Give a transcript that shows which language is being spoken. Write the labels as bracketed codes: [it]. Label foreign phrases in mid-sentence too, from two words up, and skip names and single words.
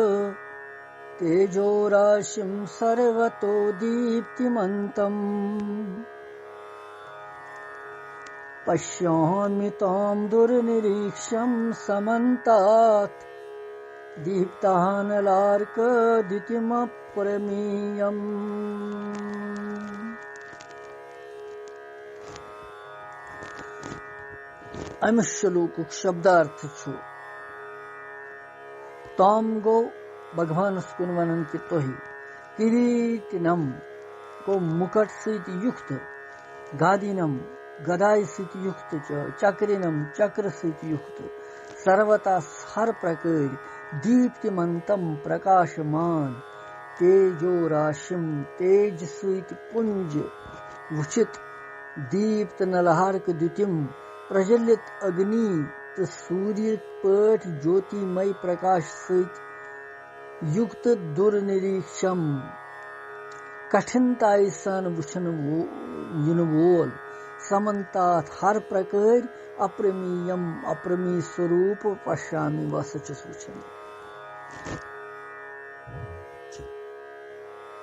[sa] तेजोराशिं सर्वतो दीप्तिमन्तम् पश्यामि तां दुर्निरीक्ष्यं समन्तात् दीप्तानलार्कद्युतिमप्रमेयम् [ks] अमि श्लोक शब्दार्थ ताम गो भगवान कुन वनन कि तोहि किरीटिनम को मुकुट सहित युक्त गादिनम गदाई सहित युक्त चक्रिनम चक्र सहित युक्त सर्वता हर प्रकार दीप्तिमंतम प्रकाशमान तेजो राशिम तेज सहित पुंज वुचित दीप्त नलहारक द्युतिम प्रज्वलित अग्नि तो सूर्य पट ज्योतिमय प्रकाश सहित युक्त दुर्निरीक्षम कठिनताई सन वुछन वोल समन्तात हर प्रकार अप्रमेयम अप्रमेय स्वरूप पश्यामि वसच वुछन